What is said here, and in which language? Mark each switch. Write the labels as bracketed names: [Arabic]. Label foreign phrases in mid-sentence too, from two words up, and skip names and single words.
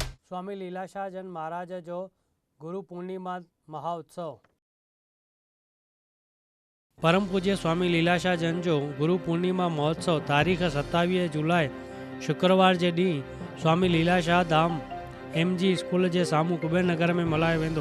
[Sindhi] स्वामी लीलाशाह जन महाराज जो गुरु पूर्णिमा महाउत्सव। परम पूज्य स्वामी लीलाशाह जन जो गुरु पूर्णिमा महोत्सव तारीख़ 27 जुलाई शुक्रवार जे ॾींहुं स्वामी लीलाशाह धाम MG स्कूल जे साम्हूं कुबेर नगर में मल्हायो वेंदो।